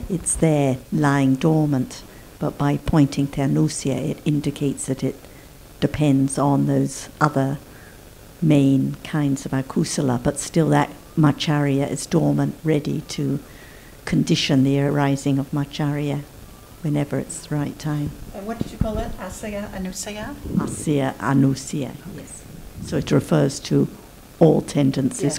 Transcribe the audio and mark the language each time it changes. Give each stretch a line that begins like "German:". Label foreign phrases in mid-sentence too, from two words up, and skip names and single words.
English: It's there lying dormant, but by pointing to anusya, it indicates that it depends on those other main kinds of akusala, but still that macharya is dormant, ready to condition the arising of macharya whenever it's the right time. And what did you call it?
Pali: Asaya, anusaya? Asya, anusya,
English: yes. So it refers to all tendencies, Yes.